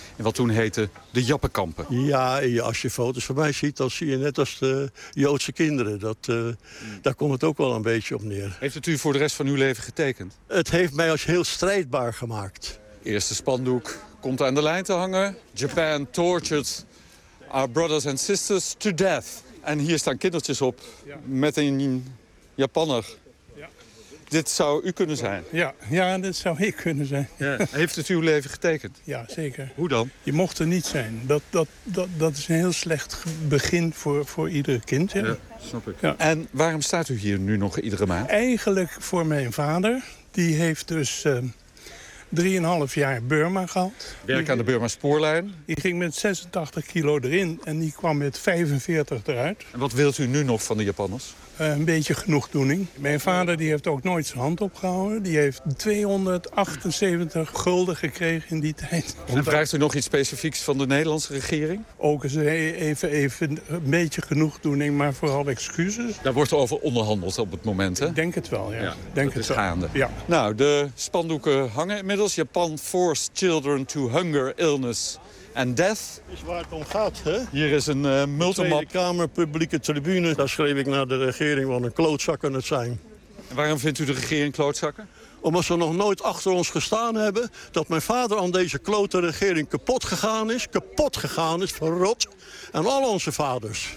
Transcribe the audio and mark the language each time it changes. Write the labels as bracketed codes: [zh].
[nl] In wat toen heette de jappenkampen. Ja, als je foto's van mij ziet, dan zie je net als de Joodse kinderen. Daar komt het ook wel een beetje op neer. Heeft het u voor de rest van uw leven getekend? Het heeft mij als heel strijdbaar gemaakt. Eerste spandoek komt aan de lijn te hangen. [en] Japan tortured our brothers and sisters to death. [nl] En hier staan kindertjes op met een Japanner. Dit zou u kunnen zijn. Ja, dit zou ik kunnen zijn. Ja. Heeft het uw leven getekend? Ja, zeker. Hoe dan? Je mocht er niet zijn. Dat is een heel slecht begin voor ieder kind. Ja, snap ik. Ja. En waarom staat u hier nu nog iedere maand? Eigenlijk voor mijn vader. Die heeft dus 3,5 jaar Burma gehad. Werk aan de Burma spoorlijn. Die ging met 86 kilo erin en die kwam met 45 eruit. En wat wilt u nu nog van de Japanners? Een beetje genoegdoening. Mijn vader die heeft ook nooit zijn hand opgehouden. Die heeft 278 gulden gekregen in die tijd. En vraagt u nog iets specifieks van de Nederlandse regering? Ook eens even een beetje genoegdoening, maar vooral excuses. Daar wordt over onderhandeld op het moment, hè? Ik denk het wel, ja. Gaande. Ja. Nou, de spandoeken hangen inmiddels. [en] Japan forced children to hunger, illness en death. [nl] Is waar het om gaat, hè? Hier is een multimap. Tweede Kamer, publieke tribune. Daar schreef ik naar de regering, wat een klootzakken het zijn. En waarom vindt u de regering klootzakken? Omdat ze nog nooit achter ons gestaan hebben. Dat mijn vader aan deze klote regering kapot gegaan is, verrot. En al onze vaders.